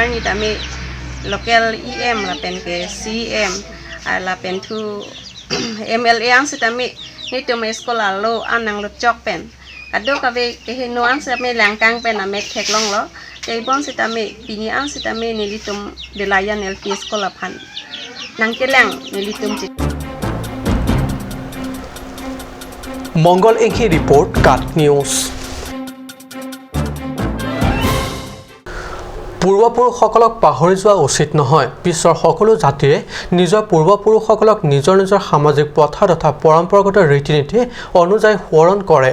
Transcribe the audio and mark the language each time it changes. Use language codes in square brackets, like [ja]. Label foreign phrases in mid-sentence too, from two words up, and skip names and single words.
[mjw] ni tami local EM la pen ke CM la pen tu MLA ang sitami ni tum school lo anang lo chok pen kado ka ve ke no ang same langkang pen ame khek long lo ke bon sitami pini ang sitami nili tum delayan LP school phan nang kelang nili tum [as] মংগল এংখি ৰিপৰ্ট কাট নিউজ। পূৰ্বপুৰুষসকলক পাহৰি যোৱা উচিত নহয়। বিশ্বৰ সকলো জাতিৰে নিজৰ পূৰ্বপুৰুষসকলক নিজৰ সামাজিক প্ৰথা তথা পৰম্পৰাগত ৰীতি-নীতি অনুযায়ী সোঁৱৰণ কৰে।